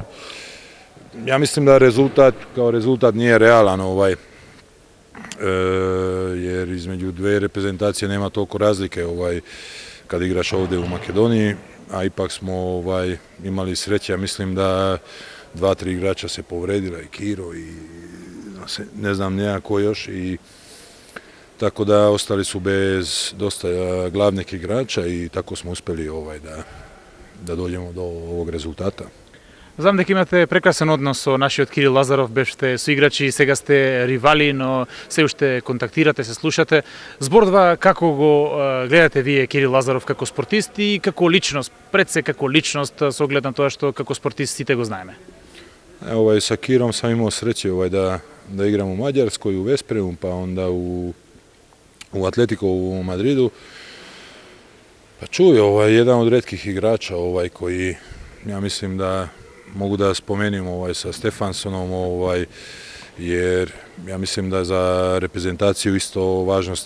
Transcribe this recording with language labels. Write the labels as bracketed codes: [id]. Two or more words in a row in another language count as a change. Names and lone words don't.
[sr] Ja mislim da kao rezultat nije realan, jer između dve reprezentacije nema toliko razlike kad igraš ovdje u Makedoniji, a ipak smo imali sreće, ja mislim da 2-3 igrača se povredila, i Kiro i ne znam nekako još, i tako da ostali su bez dosta glavnih igrača i tako smo uspjeli da dođemo do ovog rezultata. [mk] Знам дека имате прекрасен однос со нашиот Кирил Лазаров, бевте соиграчи, сега сте ривали, но се уште контактирате, се слушате. Збордва како го гледате вие Кирил Лазаров како спортист и како личност, пред се како личност, со оглед на тоа што како спортист сите го знаеме? [sr] Sa Kirom sam imao sreće da igram u Mađarskoj, u Vespremu, pa onda u Atletico u Madridu. Pa čuj, jedan od retkih igrača koji, ja mislim da mogu da spomenim sa Stefansonom, jer ja mislim da za reprezentaciju isto važnost